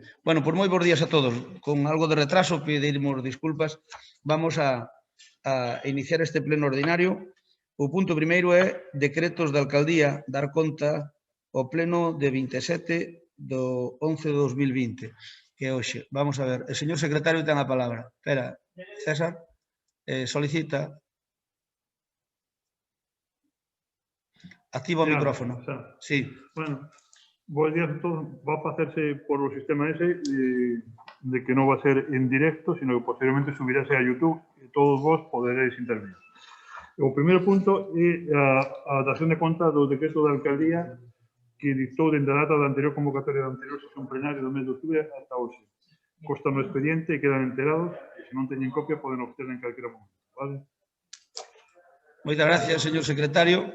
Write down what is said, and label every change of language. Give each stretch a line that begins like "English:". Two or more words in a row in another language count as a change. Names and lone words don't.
Galician: Bueno, pois moi bons días a todos. Con algo de retraso,
Spanish: pediremos disculpas. Vamos a iniciar este pleno ordinario.
Galician: O punto primeiro é decretos da alcaldía dar conta ao pleno de 27 do 11 de 2020, que é hoxe. Vamos a ver. O señor secretario ten a palabra. Espera, César, solicita. Activa o micrófono. Sí.
Spanish: Bueno, buenos días a todos. Va a hacerse por el sistema ese de que no va a ser en directo, sino que posteriormente subirase a YouTube y todos
Galician: vos poderéis intervenir. O primeiro punto é a dación de conta do decreto da alcaldía que dictou dende a data da anterior convocatoria da anterior sesión plenaria do mes de outubro ata hoxe. Consta no expediente e quedan enterados, e se non teñen copia poden obter en calquera momento. Vale? Moitas gracias, señor secretario.